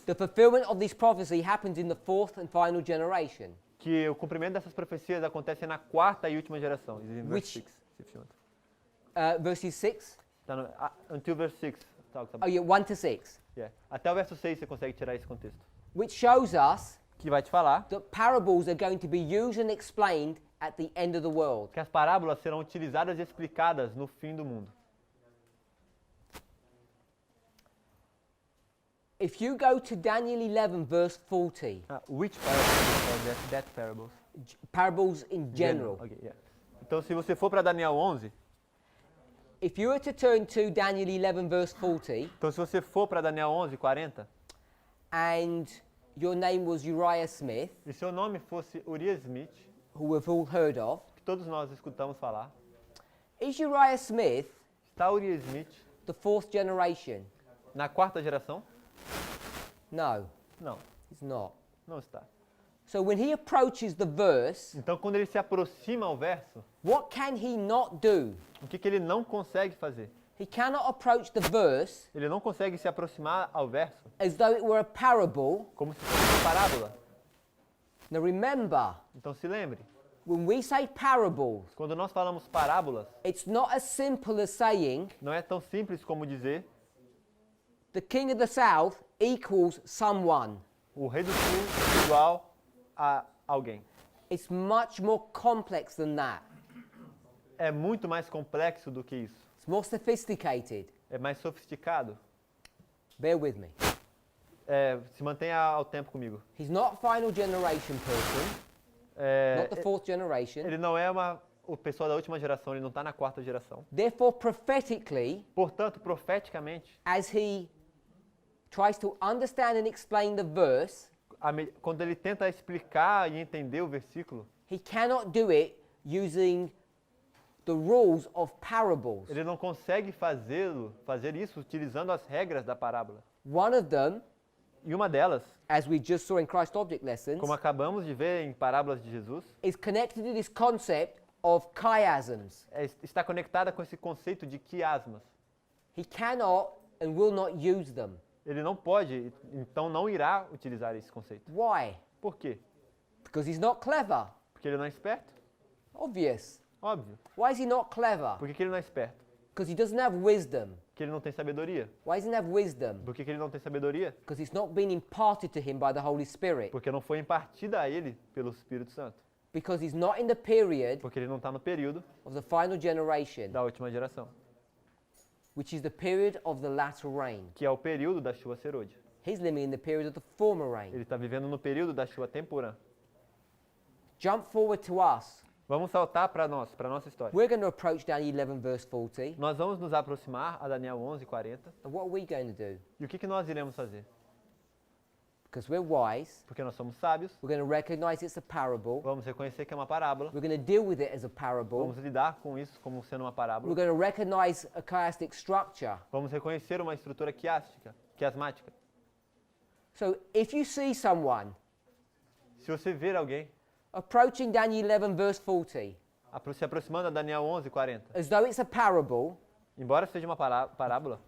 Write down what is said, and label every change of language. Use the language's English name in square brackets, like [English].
[English] the fulfillment of this prophecy happens in the 4th and final generation. [Portuguese] que o cumprimento dessas profecias acontece na 4ª e última geração. [English] It's in verse Which- 6, if you want. Verses 6? [Portuguese] Tá no, [English] until verse 6. Talks about, Oh, yeah, 1 to 6. yeah. [Portuguese] Até o verso 6 você consegue tirar esse contexto. [English] Which shows us [Portuguese] Que vai te falar [English] that parables are going to be used and explained at the end of the world. [Portuguese] que as parábolas serão utilizadas e explicadas no fim do mundo. [English] If you go to Daniel 11, verse 40, Which parables are that parables? parables in general. Okay, yeah. [Portuguese] Então, se você for para Daniel 11, [English] If you were to turn to Daniel 11, verse 40, [Portuguese] então se você for para Daniel 11, 40, [English] and your name was Uriah Smith, [Portuguese] e seu nome fosse Uriah Smith, [English] who we've all heard of, [Portuguese] que todos nós escutamos falar, [English] is Uriah Smith [Portuguese] está Uriah Smith [English] the fourth generation? [Portuguese] na quarta geração? [English] No, [Portuguese] Não, [English] he's not. [Portuguese] não está. [English] So when he approaches the verse, [Portuguese] Então, quando ele se aproxima ao verso, [English] what can he not do? [Portuguese] o que ele não consegue fazer? [English] He cannot approach the verse [Portuguese] Ele não consegue se aproximar ao verso [English] as though it were a parable. [Portuguese] como se fosse uma parábola. [English] Now remember, [Portuguese] Então, se lembre, [English] when we say parables, [Portuguese] quando nós falamos parábolas, [English] it's not as simple as saying [Portuguese] não é tão simples como dizer [English] the king of the south equals someone. [Portuguese] o rei do sul é igual a alguém. [English] It's much more complex than that. [Portuguese] É muito mais complexo do que isso. [English] It's more sophisticated. [Portuguese] É mais sofisticado. [English] Bear with me. [Portuguese] Se mantenha ao tempo comigo. [English] He's not a final generation person, not the fourth generation. [Portuguese] Ele não é o pessoal da última geração, ele não está na quarta geração. [English] Therefore, prophetically, [Portuguese] Portanto, profeticamente, [English] as he tries to understand and explain the verse, [Portuguese] quando ele tenta explicar e entender o versículo, [English] he cannot do it using the rules of parables. [Portuguese] ele não consegue fazer isso utilizando as regras da parábola. [English] One of them, [Portuguese] E uma delas, [English] as we just saw in Christ Object Lessons, [Portuguese] como acabamos de ver em parábolas de Jesus, [English] is connected to this concept of chiasms. [Portuguese] está conectada com esse conceito de quiasmas. [English] He cannot and will not use them. [Portuguese] Ele não pode, então não irá utilizar esse conceito. [English] Why? [Portuguese] Por quê? [English] Because he's not clever. [Portuguese] Porque ele não é esperto? [English] Obvious. [Portuguese] Óbvio. [English] Why is he not clever? [Portuguese] Por que ele não é esperto? [English] Because he doesn't have wisdom. [Portuguese] Porque ele não tem sabedoria. [English] Why doesn't he have wisdom? [Portuguese] Por que ele não tem sabedoria? [English] Because it's not been imparted to him by the Holy Spirit. [Portuguese] Porque não foi impartida a ele pelo Espírito Santo. [English] Because he's not in the period [Portuguese] Porque ele não está no período [English] of the final generation, [Portuguese] da última geração, [English] which is the period of the latter rain. [Portuguese] que é o período da chuva serôdia. [English] He's living in the period of the former rain. [Portuguese] Ele está vivendo no período da chuva temporã. [English] Jump forward to us. [Portuguese] Vamos saltar para nossa história. [English] We're going to approach Daniel 11 verse 40. [Portuguese] Nós vamos nos aproximar a Daniel 11:40. [English] And what are we going to do? [Portuguese] E o que nós iremos fazer? [English] Because we're wise, [Portuguese] Porque nós somos sábios, [English] we're going to recognize it's a parable. [Portuguese] vamos reconhecer que é uma parábola, [English] We're going to deal with it as a parable. [Portuguese] vamos lidar com isso como sendo uma [English] We're [Portuguese] parábola, [English] going to recognize a chiastic structure. [Portuguese] vamos reconhecer uma estrutura quiasmática. [English] So if you see someone [Portuguese] Se você ver alguém [English] approaching Daniel 11 verse 40 [Portuguese] se aproximando a Daniel 11:40, [English] as though it's a parable, [Portuguese] embora seja uma parábola,